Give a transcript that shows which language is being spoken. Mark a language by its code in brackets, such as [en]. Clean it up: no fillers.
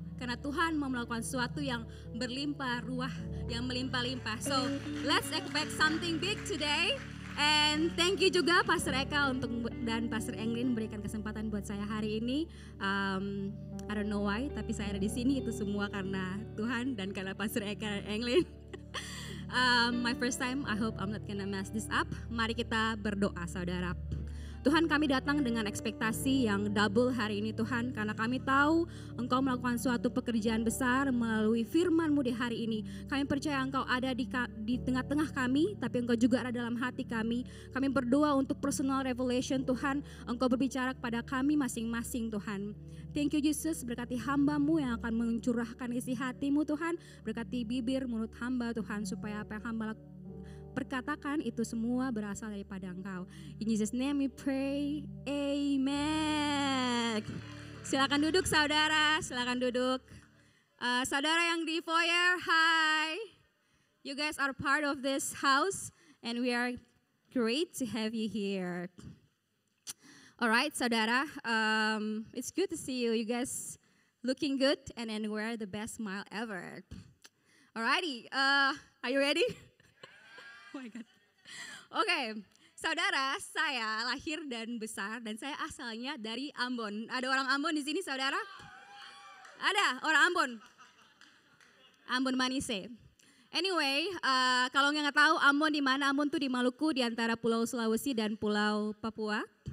[id] Karena Tuhan mau melakukan sesuatu yang berlimpah ruah, yang melimpah-limpah. [en] So let's expect something big today. And thank you [id] juga Pastor Eka dan Pastor Englin memberikan kesempatan buat saya hari ini. [en] I don't know why, [id] tapi saya ada di sini itu semua karena Tuhan dan karena Pastor Eka dan Englin. [en] My first time, I hope I'm not gonna mess this up. [id] Mari kita berdoa saudara. Tuhan, kami datang dengan ekspektasi yang double hari ini Tuhan, karena kami tahu Engkau melakukan suatu pekerjaan besar melalui firman-Mu di hari ini. Kami percaya Engkau ada di tengah-tengah kami, tapi Engkau juga ada dalam hati kami. Kami berdoa untuk personal revelation Tuhan, Engkau berbicara kepada kami masing-masing Tuhan. [en] Thank you Jesus, [id] berkati hamba-Mu yang akan mencurahkan isi hati-Mu Tuhan, berkati bibir mulut hamba Tuhan, supaya apa yang hamba perkatakan itu semua berasal daripada Engkau. [en] In Jesus name we pray, amen. [id] Silakan duduk saudara, silakan duduk. Saudara yang di foyer, hi. [en] You guys are part of this house and we are great to have you here. Alright saudara, it's good to see you. You guys looking good and wear the best smile ever. Alrighty, are you ready? Oh my God. [id] Oke, saudara, saya lahir dan besar dan saya asalnya dari Ambon. Ada orang Ambon di sini, saudara? Ada orang Ambon. Ambon Manise. Anyway, kalau nggak tahu Ambon di mana? Ambon tuh di Maluku, di antara Pulau Sulawesi dan Pulau Papua.